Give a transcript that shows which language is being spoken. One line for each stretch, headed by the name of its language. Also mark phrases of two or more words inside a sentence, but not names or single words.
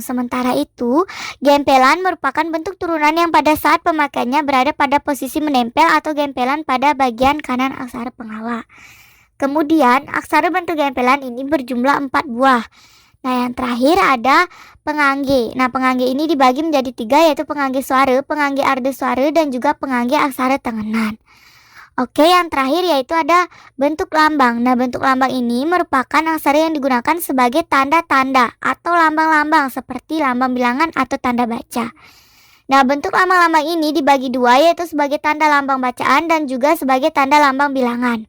Indonesian: Sementara itu, gempelan merupakan bentuk turunan yang pada saat pemakaiannya berada pada posisi menempel atau gempelan pada bagian kanan aksara pengawak. Kemudian, aksara bentuk gempelan ini berjumlah 4 buah. Nah, yang terakhir ada pengangge. Nah, pengangge ini dibagi menjadi 3, yaitu pengangge suara, pengangge arda suara, dan juga pengangge aksara tenganan. Oke, yang terakhir yaitu ada bentuk lambang. Nah, bentuk lambang ini merupakan aksara yang digunakan sebagai tanda-tanda atau lambang-lambang seperti lambang bilangan atau tanda baca. Nah, bentuk lambang-lambang ini dibagi 2, yaitu sebagai tanda lambang bacaan dan juga sebagai tanda lambang bilangan.